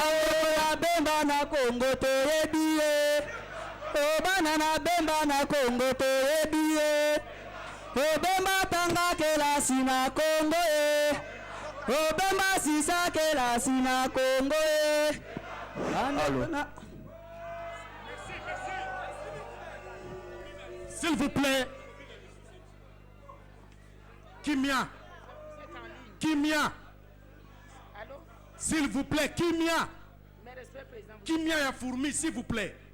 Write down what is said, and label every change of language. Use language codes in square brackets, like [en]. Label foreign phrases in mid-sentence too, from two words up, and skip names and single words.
[ln] na bemba na Congo toyebi ye o bana na bemba na Congo toyebi ye o bemba tanga kelasi na Congo ye o bemba sisa kelasi na Congo ye. [fr] S'il vous plaît. [ln] Kimia. Kimia. [fr] S'il vous plaît, [ln] Kimia. Kimia ya fourmi, [fr] s'il vous plaît.